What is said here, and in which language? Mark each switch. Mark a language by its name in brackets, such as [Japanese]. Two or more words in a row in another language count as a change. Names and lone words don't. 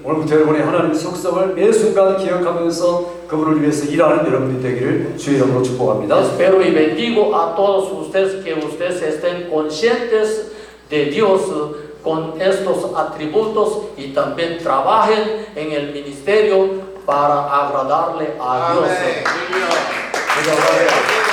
[Korean] 오늘부터 여러분의 하나님의 속성을 매 순간 기억하면서 그분을 위해서 일하는 여러분이 되기를 주의 이름으로 축복합니다. [Spanish] Espero y bendigo a todos ustedes que ustedes estén conscientes de Dios con estos atributos y también trabajen en el ministerio para agradarle a Dios. Amén. [Korean] 제가